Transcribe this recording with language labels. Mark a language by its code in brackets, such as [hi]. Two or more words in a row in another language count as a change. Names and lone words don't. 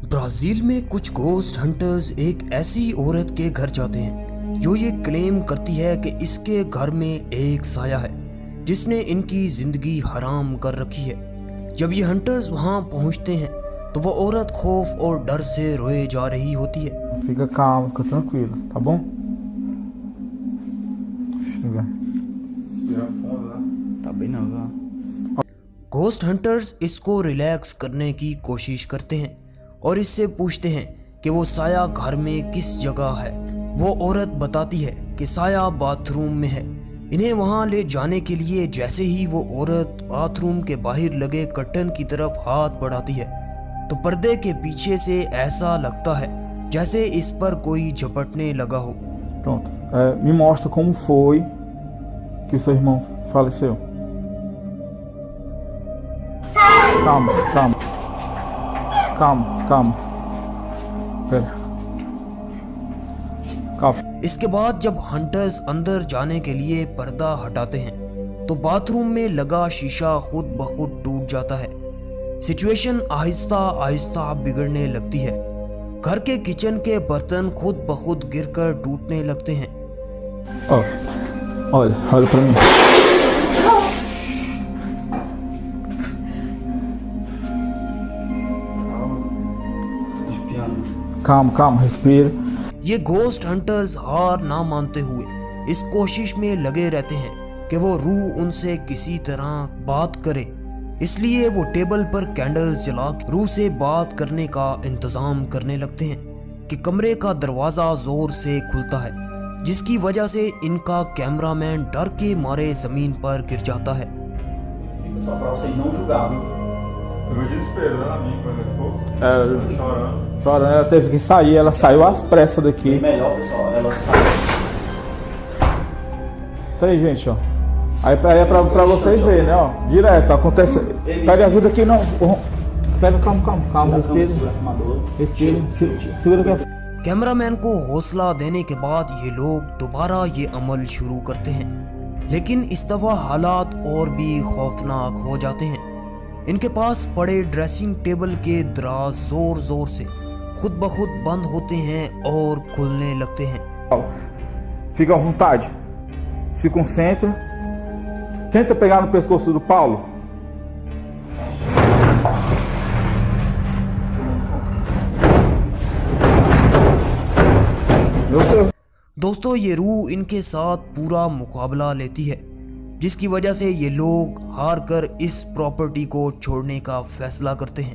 [hi] ब्राजील में कुछ [en] ghost hunters [hi] एक ऐसी औरत के घर जाते हैं जो ये क्लेम करती है कि इसके घर में एक साया है जिसने इनकी जिंदगी हराम कर रखी है। जब ये हंटर्स वहां पहुंचते हैं तो वो औरत खौफ और डर से रोए जा रही होती है। [pt] Fica calmo, fica tranquilo, tá bom? Chegar. Tá bem não, viu? [en] ghost hunters [hi] इसको रिलैक्स करने की कोशिश करते हैं और इससे पूछते हैं कि वो साया घर में किस जगह है। वो औरत बताती है कि साया बाथरूम में है। इन्हें वहां ले जाने के लिए जैसे ही वो औरत बाथरूम के बाहर लगे कर्टन की तरफ हाथ बढ़ाती है तो पर्दे के पीछे से ऐसा लगता है जैसे इस पर कोई झपटने लगा हो। [pt] Pronto. Me mostra como foi que o seu irmão faleceu. Calma, calma. Calma, calma. Pera. Calma. [hi] इसके बाद जब हंटर्स अंदर जाने के लिए पर्दा हटाते हैं तो बाथरूम में लगा शीशा खुद ब खुद टूट जाता है। सिचुएशन आहिस्ता आहिस्ता बिगड़ने लगती है। घर के किचन के बर्तन खुद ब खुद गिरकर टूटने लगते हैं। [pt] Ó, olha pra mim. Calma, calma, respira. [hi] ये [en] ghost hunters [hi] हार ना मानते हुए इस कोशिश में लगे रहते हैं कि वो रूह उनसे किसी तरह बात करे। इसलिए वो टेबल पर कैंडल्स जला रूह से बात करने का इंतजाम करने लगते हैं कि कमरे का दरवाजा जोर से खुलता है जिसकी वजह से इनका कैमरामैन डर के मारे जमीन पर गिर जाता है। [pt] Só pra vocês não julgarem. Eu me desespero, né, amigo, quando ele ficou chorando. Chorando, ela teve que sair, ela saiu às pressas Bem daqui. melhor, pessoal, ela sai. Tá aí, gente, ó. Aí é pra vocês verem, né, ó. Direto, acontece. Pega ajuda aqui, não. Pega, calma, respira. Respira, segura aqui. [hi] कैमरामैन को हौसला देने के बाद ये लोग दोबारा ये अमल शुरू करते हैं, लेकिन इस दफा हालात और भी खौफनाक हो जाते हैं। इनके पास पड़े [en] dressing table [hi] के दराज जोर जोर से खुद ब खुद बंद होते हैं और खुलने लगते हैं। [pt] Fica à vontade. Se concentra. Tenta pegar no pescoço do Paulo. [hi] दोस्तों, ये रूह इनके साथ पूरा मुकाबला लेती है जिसकी वजह से ये लोग हार कर इस प्रॉपर्टी को छोड़ने का फैसला करते हैं।